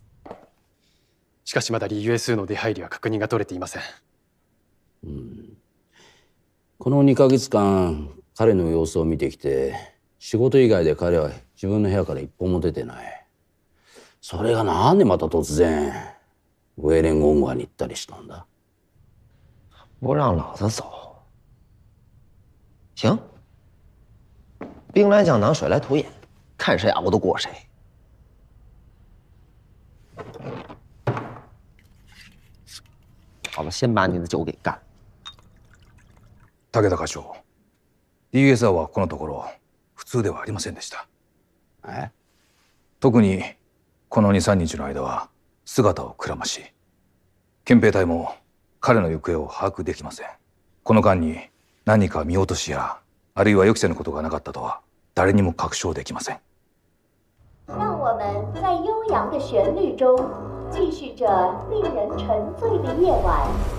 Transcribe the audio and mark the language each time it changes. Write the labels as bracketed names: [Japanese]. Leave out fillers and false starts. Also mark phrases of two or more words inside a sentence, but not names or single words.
[Japanese] しかしまだ USU の出入りは確認が取れていません。この2ヶ月間彼の様子を見てきて、仕事以外で彼は自分の部屋から一歩も出てない。それがなんでまた突然ウェイレン・ゴンゴアンに行ったりしたんだ？ [Chinese] 不让老子走，行，兵来将挡，水来土掩，看谁熬得过谁。好了，先把你的酒给干。 [Japanese] 武田課長、DSR はこのところ普通ではありませんでした。特にこの2、3日の間は姿をくらまし、憲兵隊も彼の行方を把握できません。この間に何か見落としやあるいは予期せぬことがなかったとは誰にも確証できません。 [Chinese] 让我们在悠扬的旋律中继续着令人沉醉的夜晚。